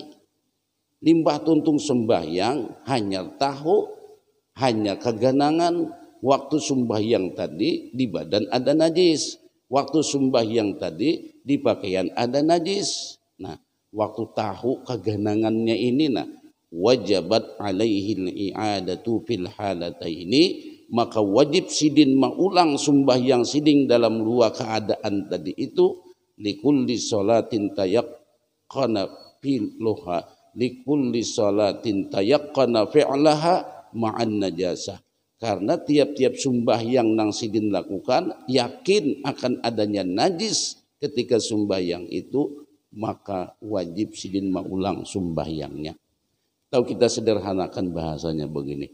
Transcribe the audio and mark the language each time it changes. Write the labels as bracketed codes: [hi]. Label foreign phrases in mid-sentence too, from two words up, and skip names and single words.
[bjn] Limbah tuntung sembahyang hanya tahu, hanya keganangan waktu sembahyang tadi di badan ada najis, waktu sembahyang tadi di pakaian ada najis. Nah, waktu tahu keganangannya ini, nah, [ar] وجبت عليه الإعادة في الحالتين, [bjn] maka wajib sidin mengulang sembahyang sidin dalam dua keadaan tadi itu. [ar] لكل صلاة تيقن فعلها لكل صلاة تيقن فعلها مع النجاسة. [bjn] Karena tiap-tiap sembahyang nang sidin lakukan yakin akan adanya najis ketika sembahyang itu, maka wajib sidin mengulang sembahyangnya. Atau kita sederhanakan bahasanya begini.